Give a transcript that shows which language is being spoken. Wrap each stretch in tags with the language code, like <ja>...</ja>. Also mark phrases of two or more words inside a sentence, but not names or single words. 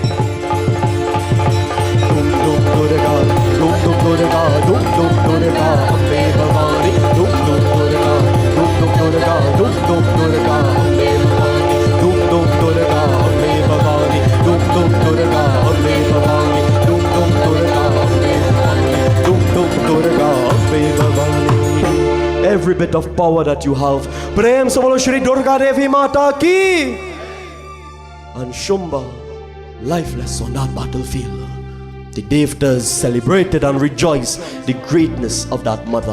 <hi>डम डम दुर्गा, डम डम दुर्गा, डम डम दुर्गा, अम्बे भवानी, डम डम दुर्गा, डम डम दुर्गा, डम डम दुर्गा, अम्बे भवानी, डम डम दुर्गा, अम्बे भवानी, डम डम दुर्गा, अम्बे भवानी, डम डम दुर्गा, अम्बे भवानी, डम डम दुर्गा, अम्बे भवानी.</hi> <en>Every bit of power that you have,</en> <hi>प्रेम से बोलो श्री दुर्गा देवी माता की.</hi> <en>And Shumba, lifeless on that battlefield. The Devtas celebrated and rejoiced the greatness of that mother.</en>